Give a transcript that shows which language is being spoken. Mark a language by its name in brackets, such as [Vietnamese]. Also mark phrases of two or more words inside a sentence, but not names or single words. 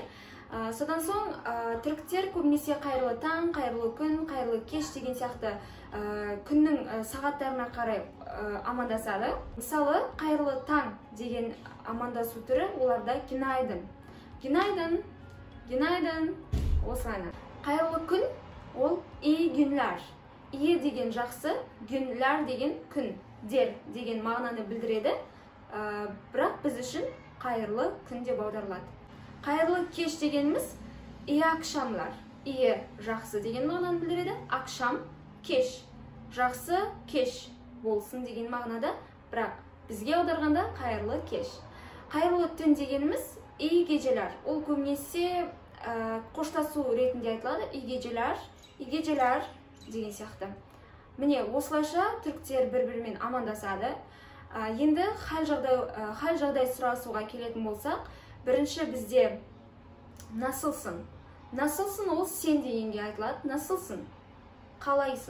[Kazakh] Содан соң түріктер көбінесе қайырлы таң, қайырлы күн, қайырлы кеш деген сияқты күннің сағаттарына қарай амандасады. Мысалы, қайырлы таң деген амандасу түрі оларда günaydın. [Turkish] Günaydın, günaydın. [Kazakh] Осылайна. Қайырлы күн ол [Turkish] iyi günler. [Kazakh] İyi деген жақсы, günler деген күн, дер деген мағынаны білдіреді. Бірақ біз үшін қайырлы күн деп аударылады. Қайырлы кеш дегеніміз [Turkish] iyi akşamlar. [Kazakh] İyi жақсы деген мағынаны білдіреді. Акшам кеш. Жақсы кеш болсын деген мағынада, бірақ бізге аударғанда қайырлы кеш. Қайырлы түн дегеніміз [Turkish] iyi geceler. [Kazakh] Ол көбінесе қоштасу ретінде айтылады. [Turkish] iyi geceler [Kazakh] деген сияқты. Міне осылайша түріктер бір-бірімен амандасады. Енді хәл жағдай сұрасуға келетін болсақ, бірінші бізде насылсың. Насылсың ол сен дегенге айтылады. Насылсың. Қалайсың.